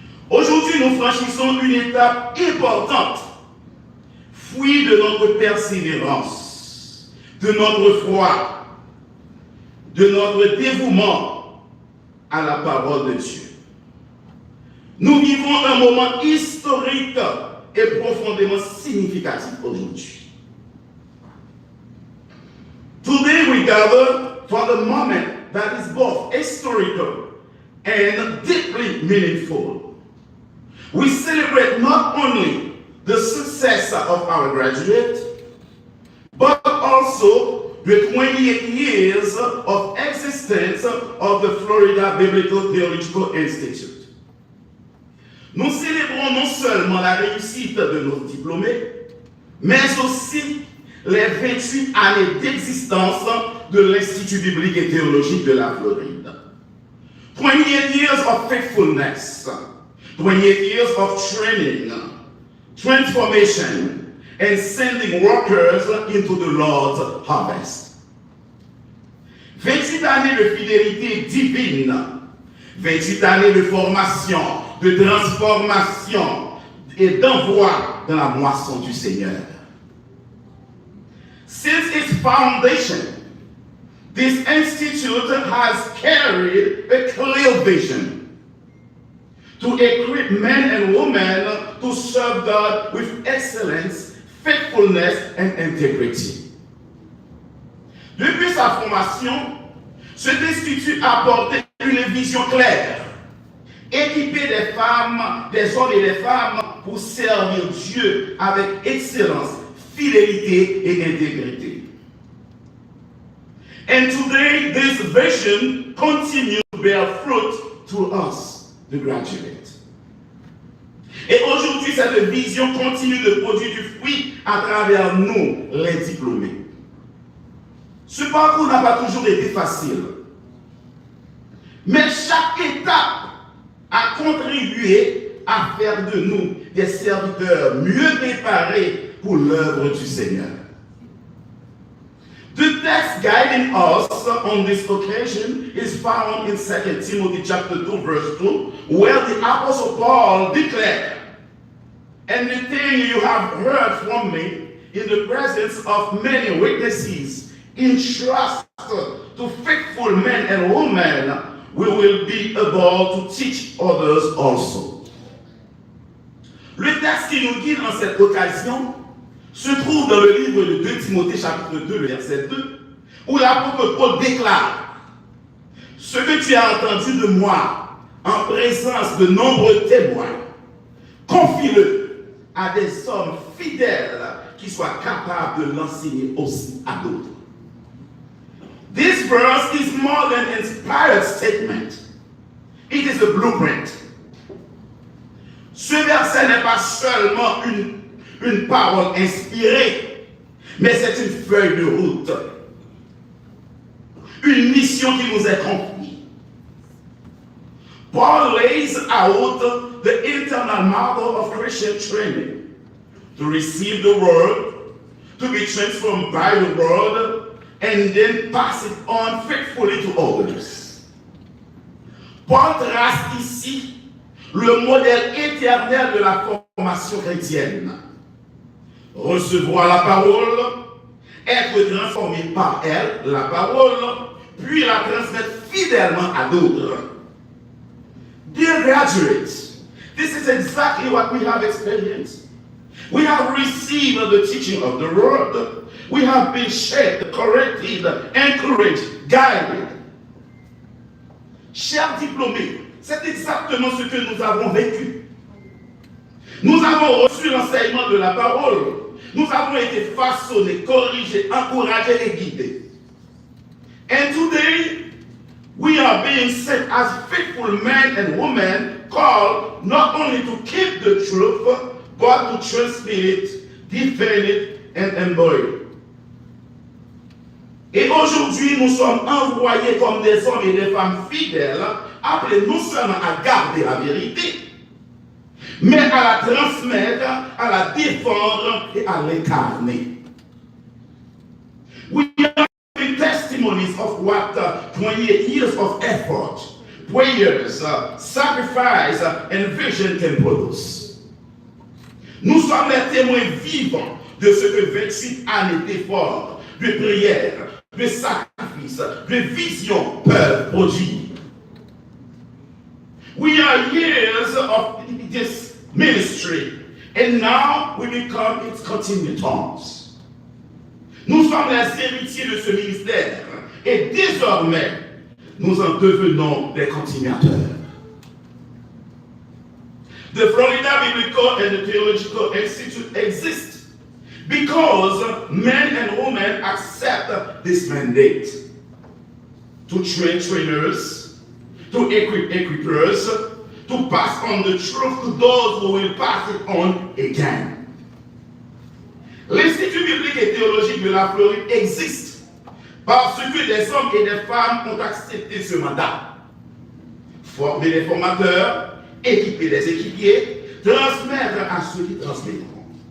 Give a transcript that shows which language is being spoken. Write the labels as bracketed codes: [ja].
[fr] Aujourd'hui, nous franchissons une étape importante, fruit de notre persévérance, de notre foi, de notre dévouement à la parole de Dieu. Nous vivons un moment historique et profondément significatif aujourd'hui. [en] Today we gather for the moment that is both historical and deeply meaningful. We celebrate not only the success of our graduate, but also the 28 years of existence of the Florida Biblical Theological Institute. [fr] Nous célébrons non seulement la réussite de nos diplômés, mais aussi les 28 années d'existence de l'Institut biblique et théologique de la Floride. [en] 28 years of faithfulness, 28 years of training, transformation, and sending workers into the Lord's harvest. [fr] 28 années de fidélité divine, 28 années de formation, de transformation et d'envoi dans la moisson du Seigneur. [en] Since its foundation, this institute has carried a clear vision to equip men and women to serve God with excellence, faithfulness, and integrity. [fr] Depuis sa formation, cet institut a porté une vision claire, équiper des femmes, des hommes et des femmes pour servir Dieu avec excellence, fidélité et intégrité. [en] And today, this vision continues to bear fruit to us, the graduates. [fr] Et aujourd'hui, cette vision continue de produire du fruit à travers nous, les diplômés. Ce parcours n'a pas toujours été facile. Mais chaque étape a contribué à faire de nous des serviteurs mieux préparés pour l'œuvre du Seigneur. [en] The text guiding us on this occasion is found in 2 Timothy chapter 2 verse 2, where the Apostle Paul declared, "And the thing you have heard from me in the presence of many witnesses, entrust to faithful men and women, we will be able to teach others also." [fr] Le texte qui nous guide en cette occasion se trouve dans le livre de 2 Timothée chapitre 2, le verset 2, où l'apôtre Paul déclare: ce que tu as entendu de moi en présence de nombreux témoins, confie-le à des hommes fidèles qui soient capables de l'enseigner aussi à d'autres. [en] This verse is more than an inspired statement. It is a blueprint. [fr] Ce verset n'est pas seulement une parole inspirée, mais c'est une feuille de route. Une mission qui nous est confiée. [en] Paul lays out the internal model of Christian training: to receive the word, to be transformed by the word, and then pass it on faithfully to others. [fr] Paul trace ici le modèle éternel de la formation chrétienne. Recevoir la parole, être transformé par elle, la parole, puis la transmettre fidèlement à d'autres. [en] Dear graduates, this is exactly what we have experienced. We have received the teaching of the word. We have been shaped, corrected, encouraged, guided. [fr] Chers diplômés, c'est exactement ce que nous avons vécu. Nous avons reçu l'enseignement de la parole. Nous avons été façonnés, corrigés, encouragés et guidés. [en] And today, we are being sent as faithful men and women called not only to keep the truth, but to transmit it, defend it, and embody it. [fr] Et aujourd'hui, nous sommes envoyés comme des hommes et des femmes fidèles, appelés non seulement à garder la vérité, mais à la transmettre, à la défendre et à l'incarner. [en] We are testimonies of what 28 years of effort, prayers, sacrifice, and vision can produce. [fr] Nous sommes les témoins vivants de ce que 28 années d'efforts, de prières, de sacrifices, de visions peuvent produire. [en] We are years of this ministry, and now we become its continuators. [fr] Nous sommes les héritiers de ce ministère, et désormais, nous en devenons des continuateurs. [en] The Florida Biblical and Theological Institute exists because men and women accept this mandate to train trainers, to equip equippers, to pass on the truth to those who will pass it on again. [fr] L'Institut biblique et théologique de la Floride existe parce que des hommes et des femmes ont accepté ce mandat. Former des formateurs, équiper des équipiers, transmettre à ceux qui transmettront.